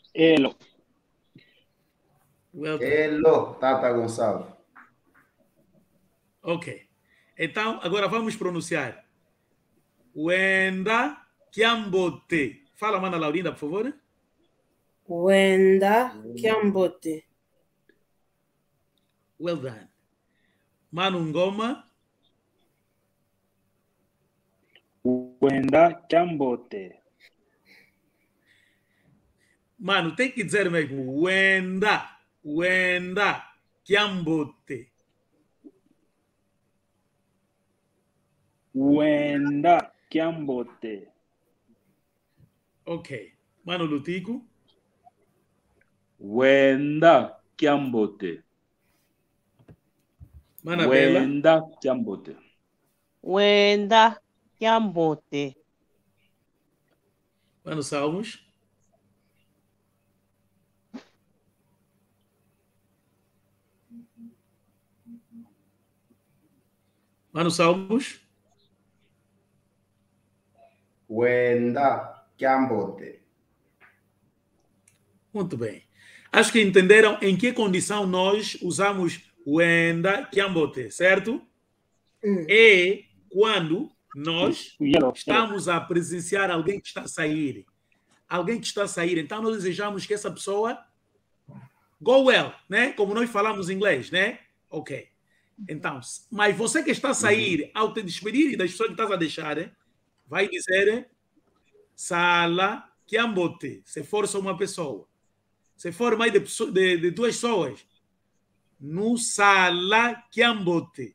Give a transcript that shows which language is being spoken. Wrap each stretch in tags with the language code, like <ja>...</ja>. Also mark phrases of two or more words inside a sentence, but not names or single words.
<pt>Elo, Tata Gonçalves. Ok. Então, agora vamos pronunciar.</pt> <kmb>Wenda Kiambote.</kmb> <pt>Fala, mana Laurinda, por favor.</pt> <kmb>Wenda Kiambote.</kmb> <en>Well done. Manu Ngoma.</en> <kmb>Wenda Kiambote.</kmb> <pt>Mano, tem que dizer mesmo.</pt> <kmb>Wenda Kiambote. Wenda Kiambote.</kmb> <pt>Ok. Mano Lutico.</pt> <kmb>Wenda Kiambote.</kmb> <pt>Mana Bela.</pt> <kmb>Wenda Kiambote. Wenda Kiambote.</kmb> <pt>Mano Salmos. Mano Salmos.</pt> <kmb>Wenda Kiambote.</kmb> <pt>Muito bem. Acho que entenderam em que condição nós usamos</pt> <kmb>Wenda Kiambote,</kmb> <pt>certo? É quando nós estamos a presenciar alguém que está a sair. Alguém que está a sair. Então, nós desejamos que essa pessoa</pt> <en>go well,</en> <pt>né? Como nós falamos em inglês, né? Ok. Então, mas você que está a sair, ao te despedir das pessoas que estás a deixar, vai dizer</pt> <kmb>Sala Kiambote,</kmb> <pt>se for só uma pessoa. Se for mais de duas pessoas, no</pt> <kmb>Sala Kiambote.</kmb>